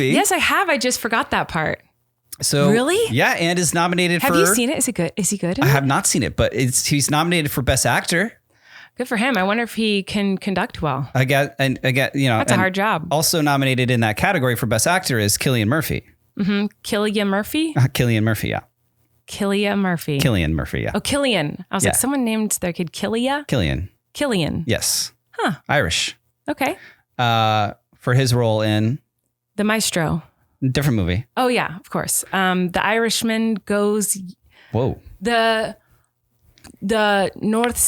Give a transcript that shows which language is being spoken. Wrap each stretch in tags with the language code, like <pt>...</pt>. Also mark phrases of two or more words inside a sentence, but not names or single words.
<en>Yes, I have. I just forgot that part. So really? Yeah, and is nominated have for... Have you seen it? Is it good? Is he good? I have not seen it, but he's nominated for Best Actor. Good for him. I wonder if he can conduct well. That's a hard job. Also nominated in that category for Best Actor is Cillian Murphy. Mm-hmm. Cillian Murphy? Cillian Murphy, yeah. Cillian Murphy. Cillian Murphy, yeah. Oh, Killian. I was like, someone named their kid Killia? Killian. Yes. Huh. Irish. Okay. For his role in... The Maestro. Different movie. Oh, yeah, of course. The Irishman goes... Whoa. The North...</en>